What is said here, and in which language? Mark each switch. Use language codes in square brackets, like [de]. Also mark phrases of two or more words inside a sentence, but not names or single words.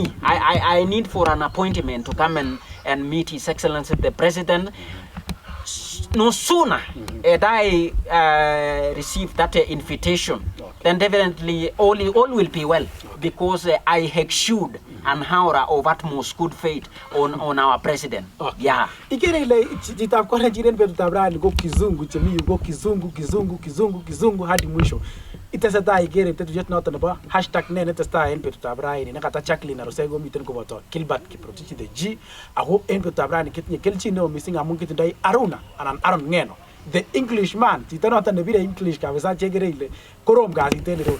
[en] I need for an appointment to come and meet His Excellency the President. No sooner as I receive that invitation, then definitely all will be well, because I exude an aura of utmost good faith on our president. Okay. Yeah. [kln] Ikere ile jitapko Nigerian betutabra go kizungu chemi go [sw] kizungu hadi mwisho. [kln] Itesata ikere tetujet noto nebo #nene testa en betutabra ni nakata Jacqueline Arusego miten ko boto Kilbert Kiprotich the G ago en betutabra ni kitinye kelchi no missing amun kitindoi Aruna anan Aaron Ngeno, [en] the Englishman. [kln] Tito noto nebire English kabisa chekere ile korom gasit en.